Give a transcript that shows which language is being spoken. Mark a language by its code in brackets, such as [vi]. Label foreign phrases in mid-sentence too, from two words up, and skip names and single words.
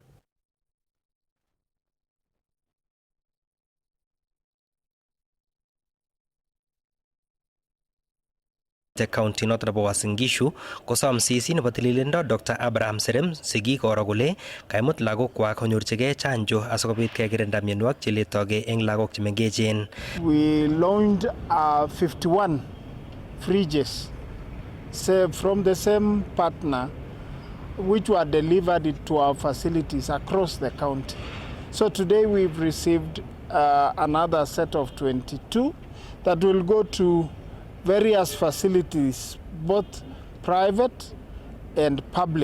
[kln] The county not nebo Uasin Gishu kosom sisi nebo tililindo Dr. Abraham Serem sigik koro kole kaimut lagok kwak konyorchigei chanjo asikobit kekirinda mionwogik cheletogei eng lagok chemengechen. [en] We launched 51 fridges from the same partner which were delivered to our facilities across the county. So today we've received another set of 22 that will go to various facilities, both private and public.